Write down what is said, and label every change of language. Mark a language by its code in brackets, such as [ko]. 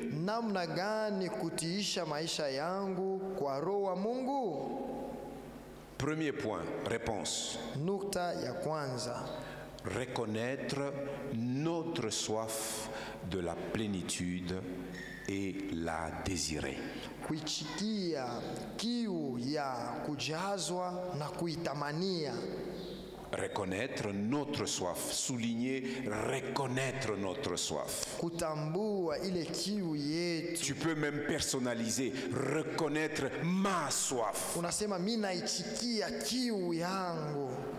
[sw] namna gani kutiisha maisha yangu kwa Roho wa Mungu? [fr] Premier point, réponse. [sw] Nukta ya kwanza, [fr] Reconnaître notre soif de la plénitude et la désirer. [sw] kuichikia kiu ya kujazwa na kuitamania. [fr] Reconnaître notre soif, souligner, reconnaître notre soif. [sw] Kutambua ile kiu yetu. [fr] Tu peux même personnaliser, reconnaître ma soif. [sw] Unasema mimi naichikia kiu yangu.